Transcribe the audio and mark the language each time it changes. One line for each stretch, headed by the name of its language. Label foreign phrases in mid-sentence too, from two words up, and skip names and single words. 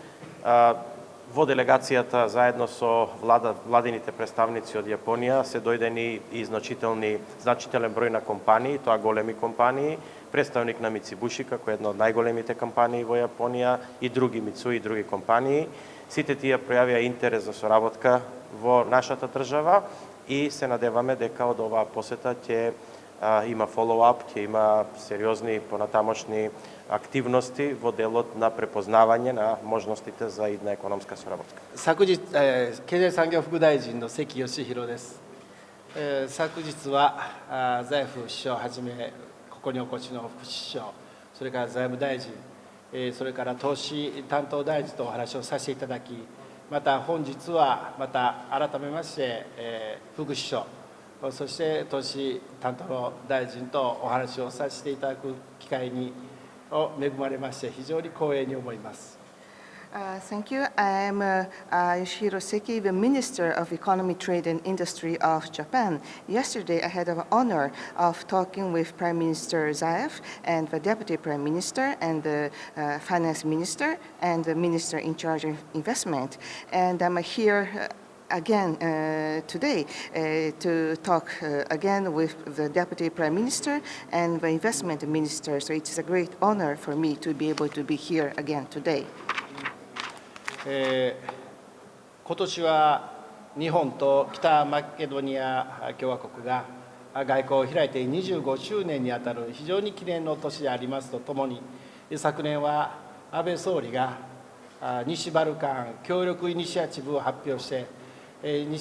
Macedonian: Во делегацијата заедно со владините представници од Јапонија се дојдени и значителен број на компании, тоа големи компании, представник на Mitsubishi, како една од најголемите компании во Јапонија, и други Mitsui и други компании. Сите тие пројавија интерес за соработка во нашата држава и се надеваме дека од оваа посета ќе има follow-up, ќе има сериозни понатамошни активности во делот на препознавање на можностите за идна економска соработка.
Japanese: 昨日、経済産業副大臣の関義弘です。昨日は財副首相はじめここにお越しの副首相、それから財務大臣、それから投資担当大臣とお話をさせていただき、また本日はまた改めまして、副首相、そして投資担当の大臣とお話をさせていただく機会に恵まれまして非常に光栄に思います。
English: Thank you. I am Yoshihiro Seki, the Minister of Economy, Trade and Industry of Japan. Yesterday, I had the honor of talking with Prime Minister Zaev and the Deputy Prime Minister and the Finance Minister and the Minister in charge of investment. And I'm here again today to talk again with the Deputy Prime Minister and the Investment Minister. So it is a great honor for me to be able to be here again today.
Japanese: 今年は日本と北マケドニア共和国が外交を開いて25周年にあたる非常に記念の年でありますとともに、昨年は安倍総理が西バルカン協力イニシアチブを発表して、西